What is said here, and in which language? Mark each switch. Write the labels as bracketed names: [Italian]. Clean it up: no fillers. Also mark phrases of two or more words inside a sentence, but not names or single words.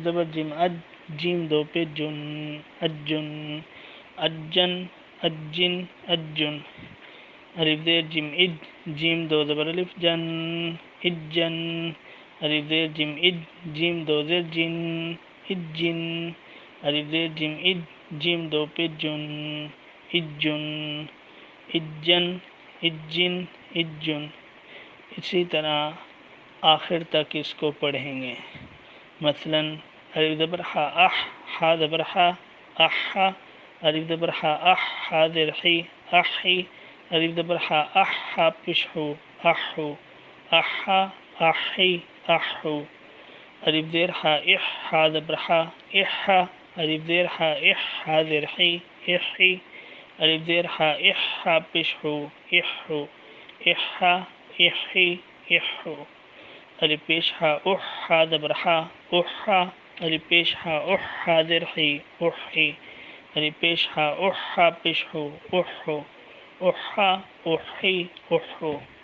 [Urdu] زبر جیم اج جیم دو پہ جن اجن اجن اجن اجن الف زیر جیم اج جیم دو زبر الف جن اجن الف زیر جیم اج جیم دو زیر جن اجن الف زیر جیم اج جیم دو پہ جن اجن اجن اجن اجن اسی طرح آخر تک اس کو پڑھیں گے. مثلا الف زبر حا اح حا زبر حا احا الف زبر حا اح حا زیر حی احی الف زبر حا اح حا پیش حو احو احا احی احو الف زیر حا اح حا زبر حا احا الف زیر حا اح حا زیر حی احی الف زیر حا اح حا پیش حو احو احا احی احو الف پیش حا اح حا زبر حا احا الف پیش حا اح حا زیر حی احی الف پیش حا اح حا پیش حو احو احا احی احو